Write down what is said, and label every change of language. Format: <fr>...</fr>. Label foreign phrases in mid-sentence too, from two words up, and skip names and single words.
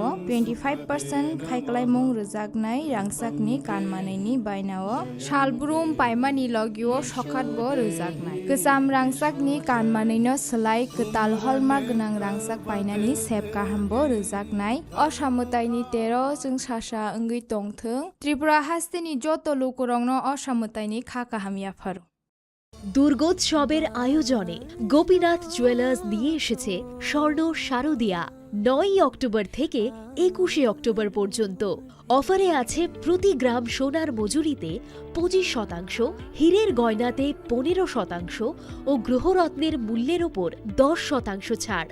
<trp>25% खायखालायमुं रोजाग रांसाकनि कानमानैनि बायनाव शालब्रुम पाइमानि लगिओ सखातबो रोजागनाय गोजाम रांसाकनि कानमानैनो सोलाय गोताल हलमार्क गोनां रांसाक बायनानि सेब गाहामबो रोजागनाय असामुताइनि 13 जों सासा ओंगै तंथों त्रिपुरा हास्तेनि जत लोकरंनो असामुताइनि खा काहामियाफोर।</trp> <bn>দুর্গোৎসবের আয়োজনে গোপীনাথ জুয়েলার্স নিয়ে এসেছে স্বর্ণ শারদীয়া। 9 অক্টোবর থেকে 21 অক্টোবর পর্যন্ত অফারে আছে প্রতি গ্রাম সোনার মজুরিতে 25%, হীরের গয়নাতে 15% ও গ্রহরত্নের মূল্যের ওপর 10% ছাড়।</bn>